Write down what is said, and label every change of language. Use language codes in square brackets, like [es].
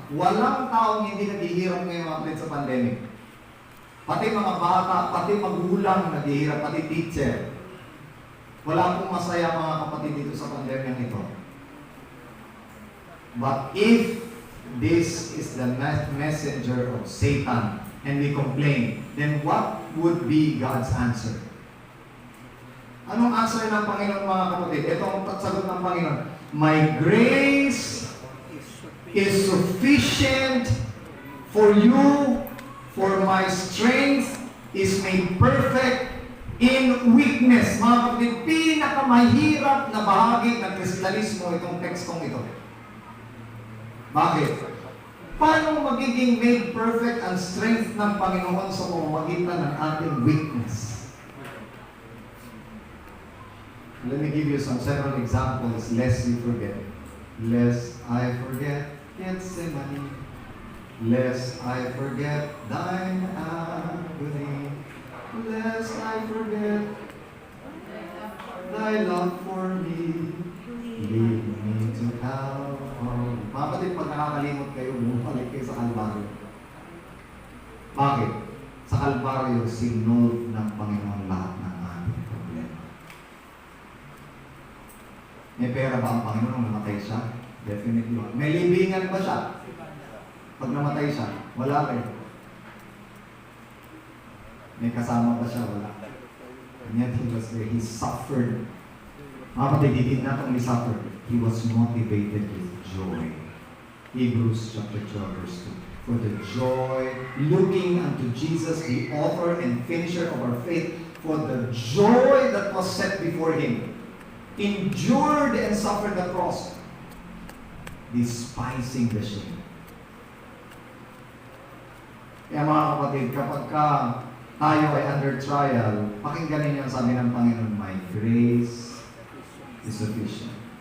[tl] Walang taong hindi naghihirap ngayon, mga kapatid, sa pandemic. Pati mga bata, pati magulang naghihirap, pati teacher. Wala pong masaya, mga kapatid, dito sa pandemic ito. [en] But if this is the messenger of Satan, and we complain, then what would be God's answer? [tl] Anong answer ng Panginoon, mga kapatid? Ito ang sagot ng Panginoon. [en] My grace is sufficient for you, for my strength is made perfect in weakness. [tl] Mga kapatid, pinakamahirap na bahagi ng Kristalismo itong tekstong ito. Bakit? Paano magiging made perfect ang strength ng Panginoon sa pamamagitan ng ating weakness? [en] Let me give you several examples, lest you forget. Lest I forget Gethsemane, lest I forget thine agony, lest I forget thy love for me. Lead me to Calvary. [tl] Mga kapatid, pag nakakalimot kayo, bumalik kayo sa Kalbaryo. Bakit? Sa Kalbaryo, sinolve ng Panginoon lahat ng ating problema. May pera ba ang Panginoon nung namatay siya? Definitely. May libingan ba siya? Pag namatay siya, wala rin. May kasama ba siya? Wala. [en] And yet He was there. He suffered. [tl] Mga kapatid, [en] He did not only suffer, He was motivated with joy. Hebrews chapter 12 verse 2. For the joy, looking unto Jesus, the author and finisher of our faith, for the joy that was set before Him, endured and suffered the cross, despising the shame. [tl] Kaya mga kapatid, kapag tayo ay [en] under trial, [tl] pakinggan ninyo ang sabi ng Panginoon, [en] my grace is sufficient.